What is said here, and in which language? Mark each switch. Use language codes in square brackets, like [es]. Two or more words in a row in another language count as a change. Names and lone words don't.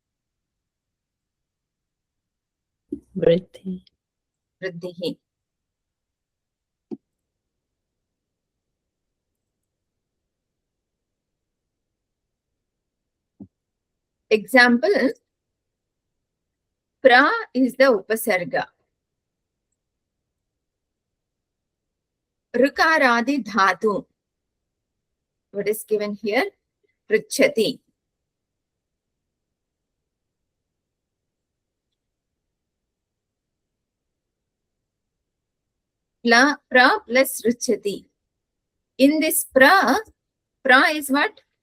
[en] Vriddhi. Vriddhihi. Example, pra is the upasarga. [sa] Rukaradi dhatu. [en] What is given here? Prichati. Pra plus richati. In this pra is what?